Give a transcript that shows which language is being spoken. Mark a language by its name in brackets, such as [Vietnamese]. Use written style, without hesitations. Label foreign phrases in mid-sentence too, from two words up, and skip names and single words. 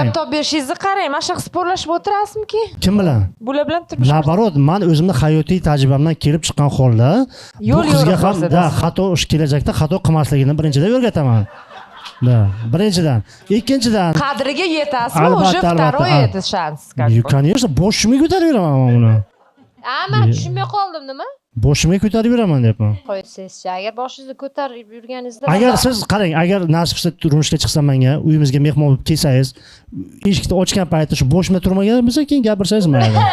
[Uzbek] gap topib berishingizni qarang. Mana shunaqa sporlashib o'tirasizmi-ki? Kim bilan? Bular bilan turmush Nabarot, men o'zimni hayotiy tajribamdan kelib chiqqan holda Yo'l bu qizga yo'riq ham ko'rsatasiz. xato kelajakda xato qilmasligini birinchidan o'rgataman. Birinchidan. Ikkinchidan, qadriga yetasizmi? Albatta, [Russian] Уже [Uzbek] albatta. [Russian] второй это шанс. как бы. конечно, [Uzbek] boshimga ko'tarib beraman men uni. Men tushunmay qoldim, nima? Boshimga ko'tarib beraman deyapman. Qo'ysangizchi, agar boshingizni ko'tarib yurganingizda Agar siz qarang, agar nasib qilsa turmushga chiqsam menga, uyimizga mehmon bo'lib kelsangiz, eshikni ochgan paytda shu boshimda turmagan bo'lsa, keyin gapirsangiz mayli.